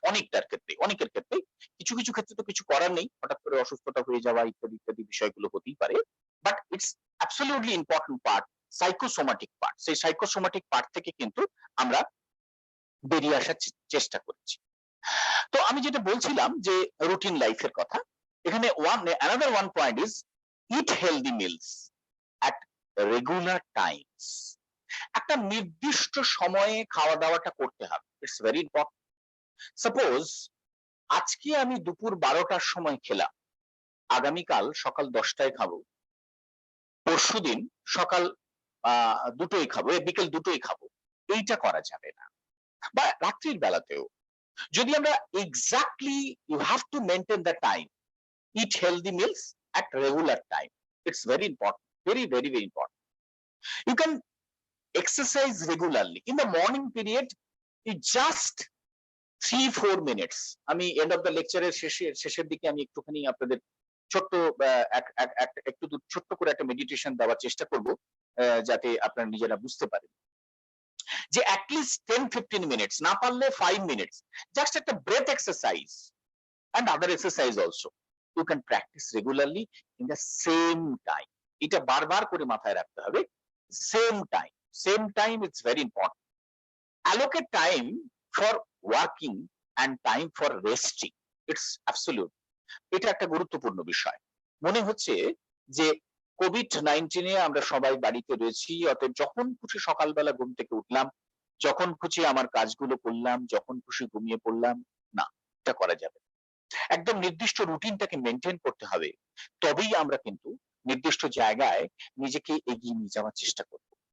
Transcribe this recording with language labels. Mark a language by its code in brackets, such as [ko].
[bn] অনেকটার ক্ষেত্রে, অনেকের ক্ষেত্রে, কিছু কিছু ক্ষেত্রে তো কিছু করার নেই, হঠাৎ করে অসুস্থতা হয়ে যাওয়া ইত্যাদি ইত্যাদি বিষয়গুলো হতেই পারে, [en] But it's absolutely important part, psychosomatic part. [bn] সেই সাইকোসোমাটিক পার্ট থেকে কিন্তু আমরা বেরিয়ে আসার চেষ্টা করেছি। তো আমি যেটা বলছিলাম যে রুটিন লাইফের কথা, এখানে [en] another one point is eat healthy meals at regular times. [bn] একটা নির্দিষ্ট সময়ে খাওয়া দাওয়াটা করতে হবে, [en] It's very important. [bn] সাপোজ আজকে আমি দুপুর 12টার সময় খেলাম, আগামীকাল সকাল 10টায় খাবো, পরশুদিন সকাল 2টোয় খাবো, বিকেল 2টোয় খাবো, এইটা করা যাবে না। বা রাত্রির বেলাতেও যদি আমরা exactly, [en] You have to maintain the time, eat healthy meals at regular time, it's very important, very very very important. You can exercise regularly in the morning period, it just 3-4 minutes. [bn] আমি end of the লেকচারের শেষের দিকে আমি একটুখানি আপনাদের ছোট্ট একটু ছোট্ট করে একটা মেডিটেশন দেওয়ার চেষ্টা করব, যাতে আপনারা নিজেরা বুঝতে পারেন যে অ্যাটলিস্ট 10-15 মিনিটস, না পারলে 5 মিনিটস, জাস্ট একটা breadth exercise [en] and other exercise also you can practice regularly in the same time. [bn] এটা বারবার করে মাথায় রাখতে হবে, [en] same time it's very important. Allocate time for working and time for resting, it's absolute. [bn] এটা একটা গুরুত্বপূর্ণ বিষয়। মনে হচ্ছে যে কোভিড-19 এ আমরা সবাই বাড়িতে রয়েছি, অতএব যখন খুশি সকালবেলা ঘুম থেকে উঠলাম, যখন খুশি আমার কাজগুলো করলাম, যখন খুশি ঘুমিয়ে পড়লাম, না, এটা করা যাবে। একদম নির্দিষ্ট রুটিনটাকে মেনটেন করতে হবে, তবেই আমরা কিন্তু নির্দিষ্ট জায়গায় নিজেকে এগিয়ে নিয়ে যাওয়ার চেষ্টা করব।